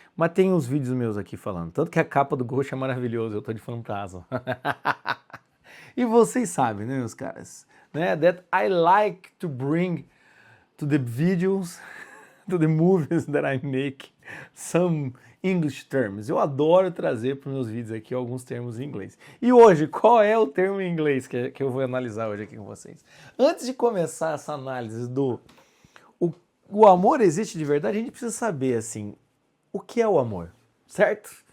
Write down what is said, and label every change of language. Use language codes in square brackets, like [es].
[pt] Mas tem uns vídeos meus aqui falando. Tanto que a capa do Ghost é maravilhosa, eu tô de fantasma. E vocês sabem, né, meus caras? Né? [en] That I like to bring to the videos, to the movies that I make, some English terms. [pt] Eu adoro trazer para os meus vídeos aqui alguns termos em inglês. E hoje, qual é o termo em inglês que eu vou analisar hoje aqui com vocês? Antes de começar essa análise do o amor existe de verdade, a gente precisa saber, assim, o que é o amor, certo?